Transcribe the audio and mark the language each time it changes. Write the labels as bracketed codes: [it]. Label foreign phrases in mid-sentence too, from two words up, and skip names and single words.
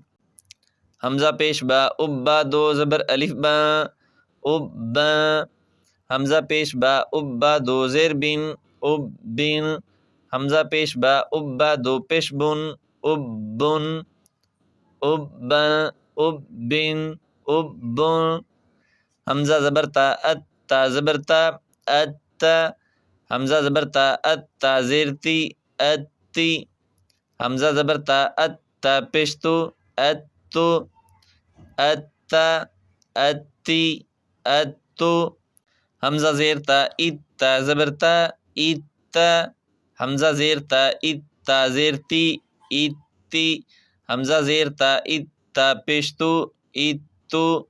[ur] حمزہ پیش با اب، با دو زبر الف با اب با، حمزہ پیش با اب، با دو زیر بن اب بن، حمزہ پیش با اب، با دو پیش بن اب بن، اب با اب بن اب بن، حمزہ زبر تا ات، تا زبر تا ات تا، حمزہ زبر تا ات، تا زیر تی ات تی، حمزہ زبر تا ات، تا پیش تو ات تو، ات تا ات تی ات تو، حمزہ زیر تا ات، تا زبر تا ات تا، حمزہ زیر تا ات، تا زیر تی ات تی، حمزہ زیر تا ات، تا پیش تو ات تو،